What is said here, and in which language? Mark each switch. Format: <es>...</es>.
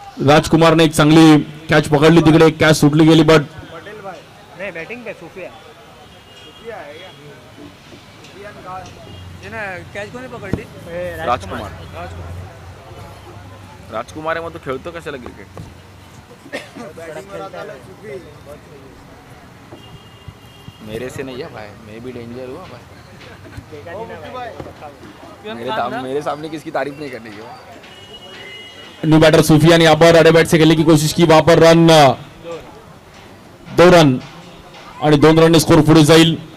<mr>राजकुमार ने एक चांगली कॅच पकडली, तिकडे एक कॅच सुटली गेली, बट</mr> <hi>बैटिंग पे सुफिया है क्या?</hi> <mr>कैच कोणी पकडली? राजकुमार। राजकुमार आहे मग तो खेळतो कशाला क्रिकेट?</mr> <hi>मेरे से नहीं है भाई, मैं भी डेंजर हुआ भाई। मेरे सामने किसकी तारीफ नहीं करनी है। न्यू बैटर सूफिया ने यहाँ पर अड़े बैट से खेलने की कोशिश की, वहां पर रन 2 रन</hi> <mr>आणि 2 रन स्कोर पुढे जाईल।</mr>